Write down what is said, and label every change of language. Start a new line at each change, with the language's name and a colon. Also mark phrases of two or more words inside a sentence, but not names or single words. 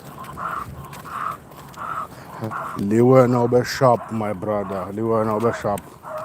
Tswana: Le wena o be
English: sharp, my brother.
Tswana: Le wena o be sharp.